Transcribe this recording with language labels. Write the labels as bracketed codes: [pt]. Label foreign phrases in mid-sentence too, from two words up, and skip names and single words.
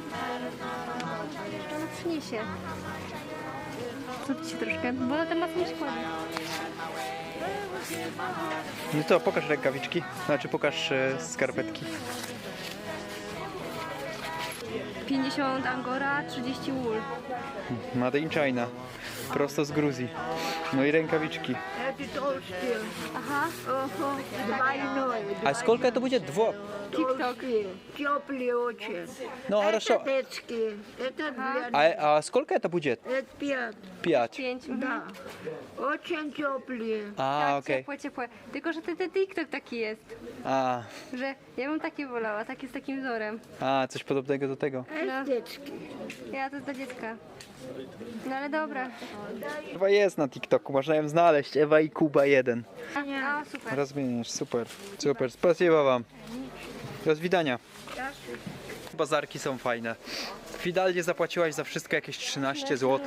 [pl] Jeszcze ona przyniesie. Zróbcie troszkę, bo na temat nie składa. No to pokaż rękawiczki, znaczy pokaż skarpetki. [en] 50 angora, 30 wool. Made in China, [pl] prosto z Gruzji. No i rękawiczki. Aha, [ru] A сколько это будет? TikTok. Теплые очень. No, хорошо. Это детские. Это для... А сколько это будет? Это 5. 5. 5. Да. Очень теплые. [pl] A, Tak, okej. ciepłe, ciepłe. Tylko, że ten TikTok taki jest, A, że ja bym takie wolała, takie z takim wzorem. coś podobnego do tego. [ru] Это детские. [pl] Ja to jest dla dziecka. No ale dobra. Chyba jest na TikToku, można ją znaleźć. Ewa i Kuba 1. A, super. Rozmieniasz, super. Super, [ru] спасибо вам. [pl] Do widzenia. Bazarki są fajne. Finalnie zapłaciłaś za wszystko jakieś 13 zł.